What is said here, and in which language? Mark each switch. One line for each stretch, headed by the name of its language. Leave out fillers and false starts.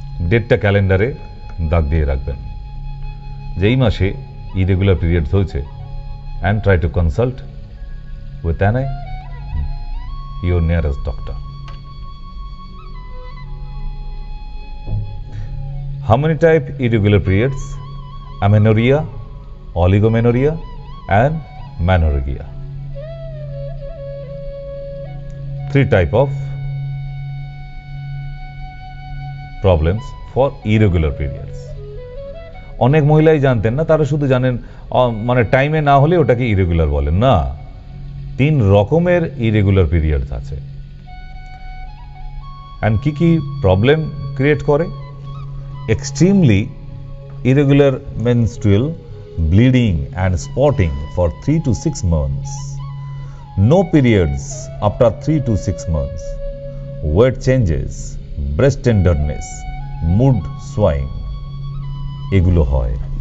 Bangla: ডেটটা ক্যালেন্ডারে দাগ দিয়ে রাখবেন, যেই মাসে ইরেগুলার পিরিয়ডস হয়েছে,
English: and try to consult with your nearest doctor. How many type irregular periods? Amenorrhea, oligomenorrhea and menorrhagia. 3 type of problems for irregular periods.
Bangla: অনেক মহিলাই জানতেন না, তারা শুধু জানেন মানে টাইমে না হলে ওটাকে ইরেগুলার বলেন না। 3 রকমের ইরেগুলার পিরিয়ডস আছে।
English: and
Bangla: কি কি প্রবলেম ক্রিয়েট করে?
English: extremely irregular menstrual bleeding and spotting for 3 to 6 months, no periods after 3 to 6 months, weight changes, breast tenderness, mood swing,
Bangla: এগুলো হয়।